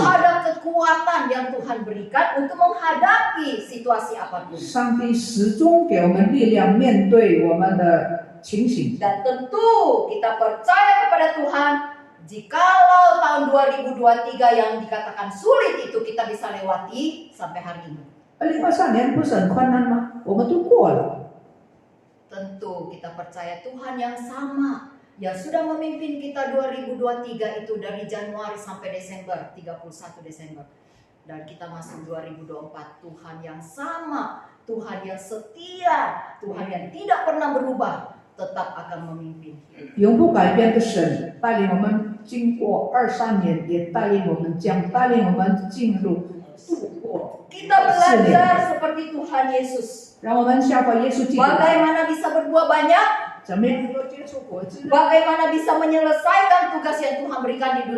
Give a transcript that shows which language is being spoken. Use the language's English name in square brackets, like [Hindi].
[Indonesian] ada kekuatan yang Tuhan berikan untuk menghadapi situasi apapun. [Chinese] 上帝始终给我们力量面对我们的情形。 [Indonesian] Dan tentu kita percaya kepada Tuhan, jikalau tahun 2023 yang dikatakan sulit itu kita bisa lewati sampai hari ini. [Chinese] 2023年不是很困难吗？我们都过了。 [Indonesian] Tentu kita percaya Tuhan yang sama yang sudah memimpin kita 2023 itu dari Januari sampai Desember, 31 Desember. Dan kita masuk 2024, Tuhan yang sama, Tuhan yang setia, Tuhan yang tidak pernah berubah, tetap akan memimpin. [Chinese] 永不改变的神带领我们经过23年，也带领我们将带领我们进入度过 [Indonesian] Kita belajar seperti Tuhan Yesus. [Chinese] 让我们效法耶稣基督， [Indonesian] Bagaimana bisa berbuah banyak? [Chinese] 怎么样能够结出果子？ [Indonesian] Bagaimana bisa menyelesaikan tugas yang Tuhan berikan di